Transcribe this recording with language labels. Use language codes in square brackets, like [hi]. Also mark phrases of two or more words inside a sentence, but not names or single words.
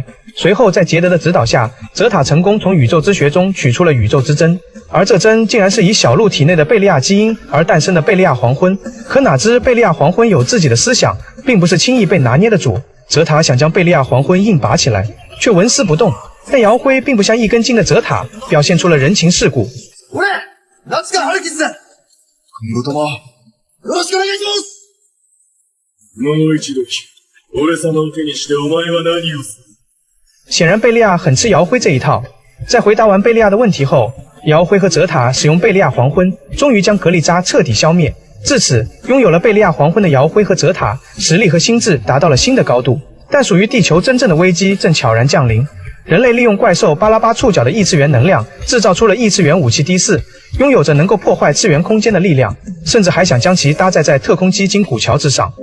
[zh] 随后在杰德的指导下，泽塔成功从宇宙之穴中取出了宇宙之针，而这针竟然是以小鹿体内的贝利亚基因而诞生的贝利亚黄昏。可哪知贝利亚黄昏有自己的思想，并不是轻易被拿捏的主。泽塔想将贝利亚黄昏硬拔起来，却纹丝不动。但姚辉并不像一根筋的泽塔，表现出了人情世故。 [ja] 俺、夏川春吉だ。今後ともよろしくお願いします。もう一度俺様を手にしてお前は何をする？ [zh] 显然贝利亚很吃姚辉这一套。在回答完贝利亚的问题后，姚辉和泽塔使用贝利亚黄昏，终于将格利扎彻底消灭。至此，拥有了贝利亚黄昏的姚辉和泽塔，实力和心智达到了新的高度。但属于地球真正的危机正悄然降临。人类利用怪兽巴拉巴触角的异次元能量，制造出了异次元武器第4，拥有着能够破坏次元空间的力量，甚至还想将其搭载在特空基金古桥之上。